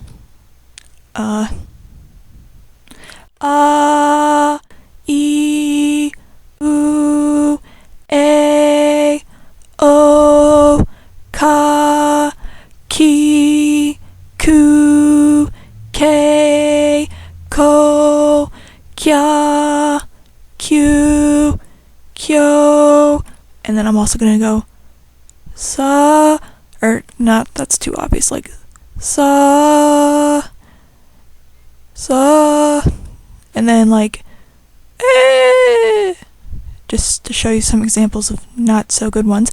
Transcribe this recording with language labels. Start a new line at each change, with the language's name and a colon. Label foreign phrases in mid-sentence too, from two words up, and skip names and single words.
Japanese: え う あ お か きく け こ きゃ きゅ きょ,
English: and then I'm also gonna go sa, or not, that's too obvious, like sa, and then like eh, just to show you some examples of not so good ones.